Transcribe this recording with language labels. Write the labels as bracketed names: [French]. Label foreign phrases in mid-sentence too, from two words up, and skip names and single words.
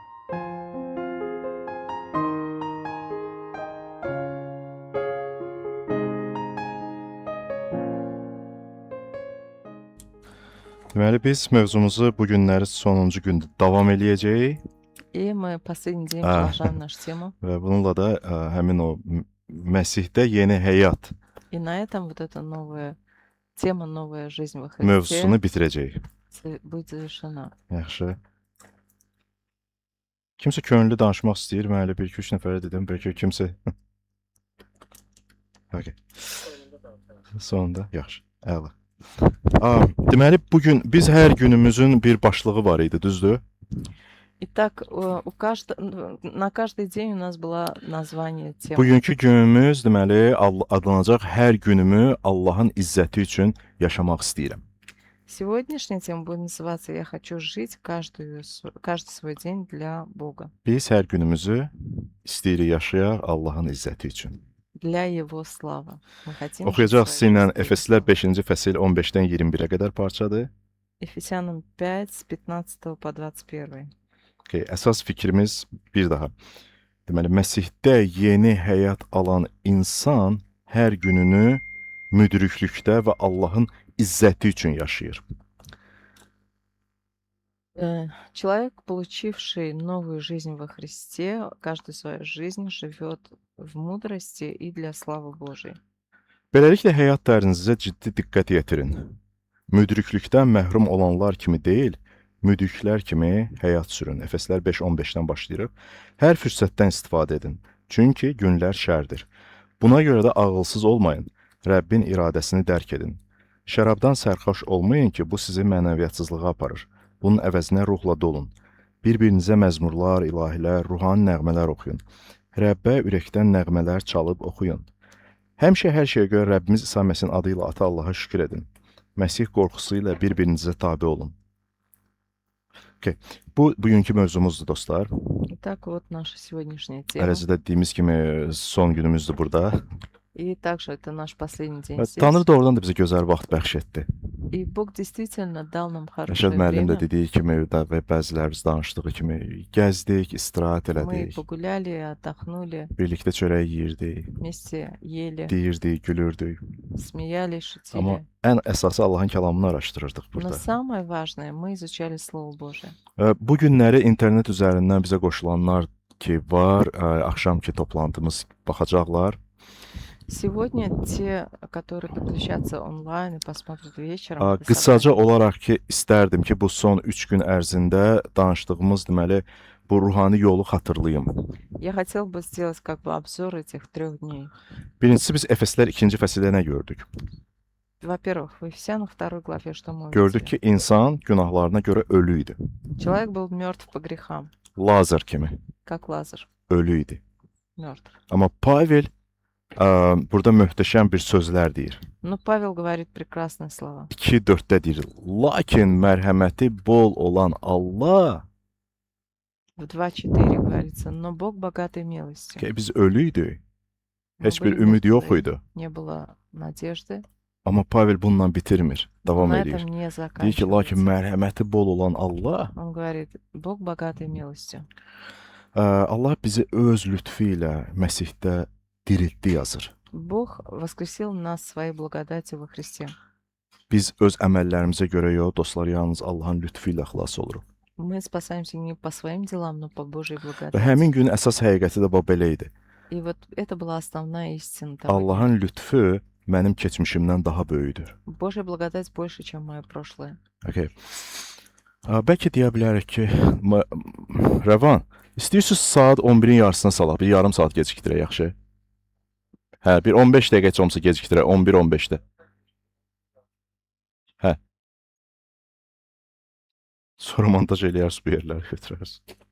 [Azerbaijani] Deməli biz mövzumuzu bu günləri sonuncu gündə davam eləyəcəyik [Russian] И мы последний день продолжаем нашу tему. [Azerbaijani] və bununla da həmin o Məsihdə yeni həyat [Russian] И на этом вот эта новая тема, новая жизнь во [Azerbaijani] mövzusunu [Russian] Христе [Azerbaijani] bitirəcəyik. [Russian] будет завершена. [Azerbaijani] Yaxşı. Kimsə könüllü danışmaq istəyir? Mən elə 1-2-3 nəfərə dedim, bəlkə kimsə. Okay. Sonunda yaxşı. Əla. Deməli bu gün biz hər günümüzün bir başlığı var idi, düzdür? [Russian] Итак, на каждый день у нас было название темы. [Azerbaijani] Bugünkü günümüz deməli adlanacaq hər günümü Allahın izzəti üçün yaşamaq istəyirəm. [Russian] Сегодняшняя тема будет называться «Я хочу жить каждый свой день для Бога». [Azerbaijani] Biz hər günümüzü istəyirik yaşayaq Allahın izzəti üçün. [Russian] Для Его славы. Мы хотим [Azerbaijani] Oxuyacaq [Russian] жить [Azerbaijani] sizinlə [Russian] своей жизнью. [Azerbaijani] Efeslər 5-ci fəsil 15-dən 21-ə qədər parçadır. [Russian] Ефесянам 5, с 15 по 21. [Azerbaijani] Okay, əsas fikrimiz bir daha. Deməli, Məsihdə yeni həyat alan insan hər gününü müdriklükdə və Allahın izzəti üçün yaşayır. [Russian] Человек, получивший новую жизнь во Христе, каждую свою жизнь живет в мудрости и для славы Божией. [Azerbaijani] Beləliklə həyat tərzinizə ciddi diqqət yetirin. Müdriklükdən məhrum olanlar kimi deyil, müdriklər kimi həyat sürün. Efeslər 5:15-dən başlayırıq. Hər fürsətdən istifadə edin. Çünki günlər şərdir. Buna görə də ağılsız olmayın. Rəbbin iradəsini dərk edin. Şərabdan sərxoş olmayın ki, bu sizi mənəviyyətsizliyə aparır. Bunun əvəzinə ruhla dolun. Bir-birinizə məzmurlar, ilahilər, ruhani nəğmələr oxuyun. Rəbbə ürəkdən nəğmələr çalıb oxuyun. Həmişə hər şeyə görə Rəbbimiz İsa Məsihin adı ilə Ata Allaha şükür edin. Məsih qorxusu ilə bir-birinizə tabe olun. Okay. Bu bugünkü mövzumuzdur dostlar. [Russian] Итак, вот наша сегодняшняя тема. [Azerbaijani] Ərəzdə dediyimiz kimi son günümüzdür burada. [Russian] И также это наш последний день [Azerbaijani] Və [Russian] здесь. [Azerbaijani] Tanrı doğrudan da bizə gözəl vaxt bəxş etdi. [Russian] И Бог действительно dал нам [Azerbaijani] Rəşad [Russian] хорошее [Azerbaijani] müəllim də [Russian] время. [Azerbaijani] dediyi kimi və bəzilərimiz danışdığı kimi gəzdik, istirahət [Russian] Мы [Azerbaijani] elədik, [Russian] погуляли, отдохнули, [Azerbaijani] birlikdə çörək yeyirdik, [Russian] вместе ели, [Azerbaijani] deyirdik, gülürdük. [Russian] смеялись, [Azerbaijani] Amma [Russian] шутили. [Azerbaijani] ən əsası Allahın kəlamını araşdırırdıq [Russian] Но [Azerbaijani] burada. [Russian] самое важное, мы изучали Слово Божие. [Azerbaijani] Bu günləri internet üzərindən bizə qoşulanlar ki var, axşamki toplantımız baxacaqlar. [Russian] Сегодня те, которые подключатся онлайн и посмотрят вечером, это [Azerbaijani] Qısaca [Russian] собрание. [Azerbaijani] olaraq ki istərdim ki bu son 3 gün ərzində danışdığımız deməli bu ruhani yolu xatırlayım. [Russian] Я хотел бы сделать как бы обзор этих 3 дней. [Azerbaijani] Birincisi biz Efeslər 2-ci fəsildə nə gördük? [Russian] Во-первых, в Ефесянах 2 главе что мы [Azerbaijani] Gördük [Russian] увидели? [Azerbaijani] ki insan günahlarına görə ölü idi. [Russian] Человек был мертв по грехам, [Azerbaijani] Lazar kimi [Russian] как Лазарь, [Azerbaijani] ölü idi. [Russian] мертв. [Azerbaijani] Amma Pavel burada möhtəşəm bir sözlər deyir. [Russian] Но Павел говорит прекрасные слова. [Azerbaijani] 2:4-də deyir. Lakin mərhəməti bol olan Allah, [Russian] В 2:4 говорится, но Бог богатой милостью. [Azerbaijani] ki biz ölü idik. [Russian] Мы [Azerbaijani] Heç bir [Russian] были [Azerbaijani] ümid yox [Russian] мертвы, [Azerbaijani] idi. [Russian] не было надежды, [Azerbaijani] Amma Pavel bununla bitirmir, davam [Russian] на [Azerbaijani] edir. [Russian] этом не [Azerbaijani] Deyir ki, lakin [Russian] заканчивается. [Azerbaijani] mərhəməti bol olan Allah, [Russian] Он говорит, Бог богатой милостью. [Azerbaijani] Allah bizi öz lütfu ilə Məsihdə diriltdi yazır. [Russian] Бог воскресил нас своей благодатью во Христе. [Azerbaijani] Biz öz əməllərimizə görə yox, dostlar, yalnız Allahın lütfu ilə xilas oluruq. [Russian] Мы спасаемся не по своим делам, но по Божьей [Azerbaijani] Və [Russian] благодати. [Azerbaijani] həmin gün əsas həqiqəti də bu belə idi. [Russian] И вот это была основная истина того дня. [Azerbaijani] Allahın lütfu mənim keçmişimdən daha böyükdür. [Russian] Божья благодать больше, чем мое прошлое. [Azerbaijani] Okay. Bəlkə deyə bilərik ki, Rəvan, istəyirsiniz saat 11-in yarısına salaq, bir yarım saat gecikdirək, yaxşı? Hə, bir 15 dəqiqə heç olmasa gecikdirək, 11-15-də. Hə. Sonra montaj eləyərsiniz, bu yerləri götürərsiniz.